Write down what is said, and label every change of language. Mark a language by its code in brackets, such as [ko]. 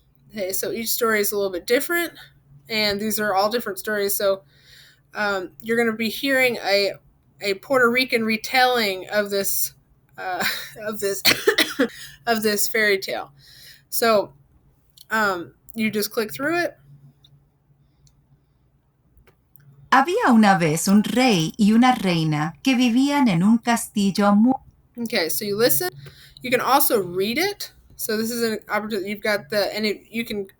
[en] Okay, so each story is a little bit different, and these are all different stories. So you're going to be hearing a Puerto Rican retelling of this of this fairy tale. So you just click through it. [es] Había una vez un rey y una reina que vivían en un castillo muy... [en] Okay, so you listen. You can also read it. So this is an opportunity. You've got you can